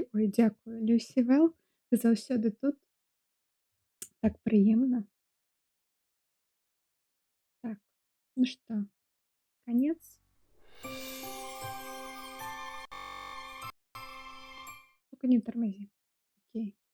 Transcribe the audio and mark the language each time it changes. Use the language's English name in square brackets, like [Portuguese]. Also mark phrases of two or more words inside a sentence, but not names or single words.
[Belarusian] Ой, дзякую, Люсі Вэл, ты заўсёды тут. Так прыемна. Так, ну што, [Russian] конец. Только не тормози. Окей.